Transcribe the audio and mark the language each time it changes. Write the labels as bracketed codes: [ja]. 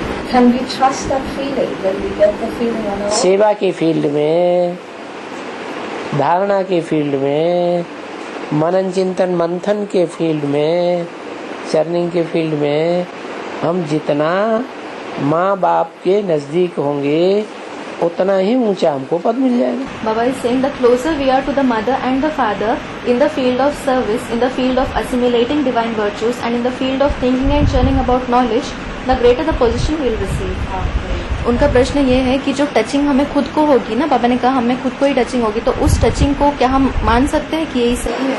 [en] Can we trust that feeling when we get the feeling on our own? [hi] सेवा के field में, धारणा के फील्ड में, मनन चिंतन मंथन के फील्ड में, चर्निंग के फील्ड में हम जितना माँ बाप के नजदीक होंगे उतना ही ऊंचा हमको पद मिल जाएगा. [en] Baba is saying the closer we are to the mother and the father in the field of service, in the field of assimilating divine virtues and in the field of thinking and churning about knowledge, the greater the position we will receive. [hi] उनका प्रश्न ये है कि जो touching हमें खुद को होगी ना, बाबा ने कहा हमें खुद को ही टचिंग होगी, तो उस टचिंग को क्या हम मान सकते हैं कि यही सही है?